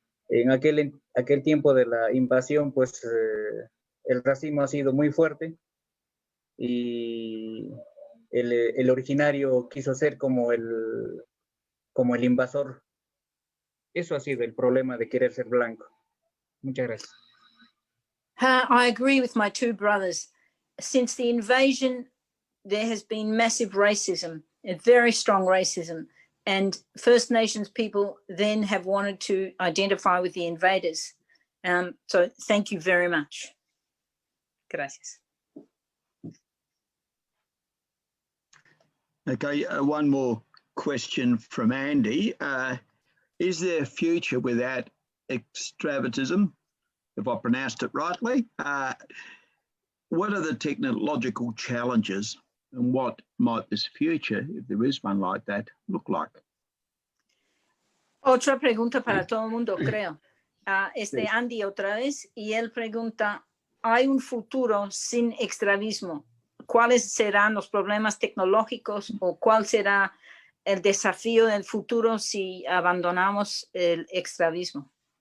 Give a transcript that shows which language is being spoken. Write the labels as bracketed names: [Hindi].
[Spanish] En aquel tiempo de la invasión, pues el racismo ha sido muy fuerte y el originario quiso ser como el invasor. Eso ha sido el problema de querer ser blanco. Muchas gracias. [English] I agree with my two brothers. Since the invasion, there has been massive racism, a very strong racism. And First Nations people then have wanted to identify with the invaders. So thank you very much. [Spanish] Gracias. [English] Okay, one more question from Andy. Is there a future without extractivism, if I pronounced it rightly? What are the technological challenges and what might this future, if there is one like that, look like? [Spanish] Otra pregunta para todo el mundo, creo. Andy otra vez, y él pregunta, ¿hay un futuro sin extravismo? ¿Cuáles serán los problemas tecnológicos o cuál será el desafío del futuro si abandonamos el extravismo?